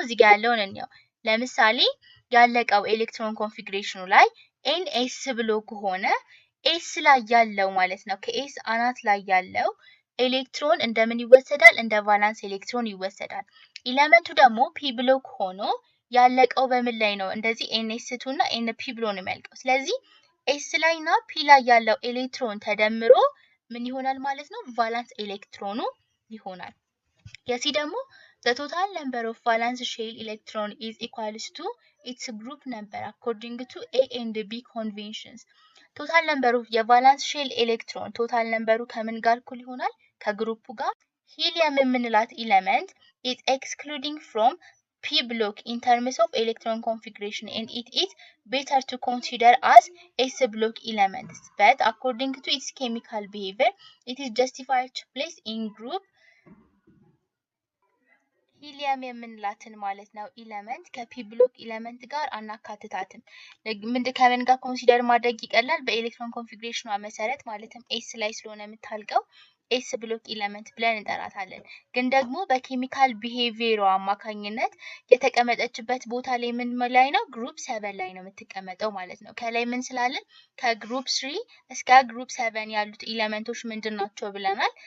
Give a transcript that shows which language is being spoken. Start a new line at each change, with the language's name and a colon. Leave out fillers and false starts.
Amharic: እዚህ ጋር ያለውን እንየው። ለምሳሌ ያለቀው ኤሌክትሮን ኮንፊግሬሽኑ ላይ ኤን ኤስ ብሎ ከሆነ ኤስ ላይ ያለው ማለት ነው ከኤስ አናት ላይ ያለው ኤሌክትሮን እንደምን ይወሰዳል? እንደ ቫላንስ ኤሌክትሮን ይወሰዳል። ኤሌመንቱ ደግሞ ፒ ብሎክ ሆኖ ያለቀው በምን ላይ ነው? እንደዚህ NS2 እና NP ብሎ ነው የሚያልቀው። ስለዚህ ኤስ ላይ እና ፒ ላይ ያለው ኤሌክትሮን ተደምሮ ምን ይሆናል ማለት ነው? ቫላንስ ኤሌክትሮኑ ይሆናል። የሲ ደግሞ
English: the total number of valence shell electron is equals to its group number according to A and B conventions።
Amharic: ቶታል ነምበሩ የቫላንስ ሼል ኤሌክትሮን ቶታል ነምበሩ ከምን ጋር እኩል ይሆናል? ከግሩፑ ጋር። ሂሊየም የምንላት ኤሌመንት
English: is excluding from P block in terms of electron configuration and it is better to consider as S block elements, but according to its chemical behavior it is justified to place in group
Amharic: ሂሊየም የምንላትን ማለት ነው ኤሌመንት ከፒ ብሎክ ኤሌመንት ጋር አናካትታትም። ከምን ጋር ኮንሲደር ማድረግ ይቀላል? በኤሌክትሮን ኮንፊግሬሽኗ መሰረት ማለትም ኤስ ላይ ስለሆነ የምታልቀው ኤስ ብሎክ ኤሌመንት ብለን እንጠራታለን። ግን ደግሞ በኬሚካል ቢሄቪየሩ አማካኝነት የተቀመጠችበት ቦታ ላይ ምን ላይ ነው? ግሩፕ 7 ላይ ነው የምትቀመጠው ማለት ነው። ከላይ ምን ስላለን ከግሩፕ 3 እስከ ግሩፕ 7 ያሉት ኤሌመንቶች ምንድናቸው ብለናል?